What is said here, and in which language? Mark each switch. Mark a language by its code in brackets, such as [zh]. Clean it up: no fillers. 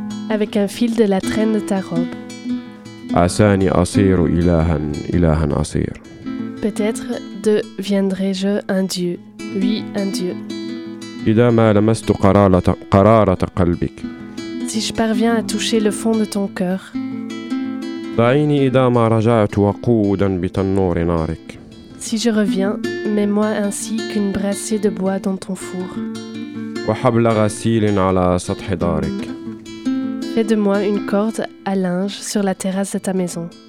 [fr] avec un fil de la traîne de ta robe. [ar] عساني أصير إلها إلها أصير. [fr] Peut-être deviendrai-je un dieu. Oui, un dieu. [ar] إذا ما لمست قرارة قلبك. [fr] Si je parviens à toucher le fond de ton cœur. [ar] ضعيني إذا ما رجعت وقودا بتنور نارك. [fr] Si je reviens, mets-moi ainsi qu'une brassée de bois dans ton four. [ar] وحبل غسيل على سطح دارك. [fr] Fais de moi une corde à linge sur la terrasse de ta maison.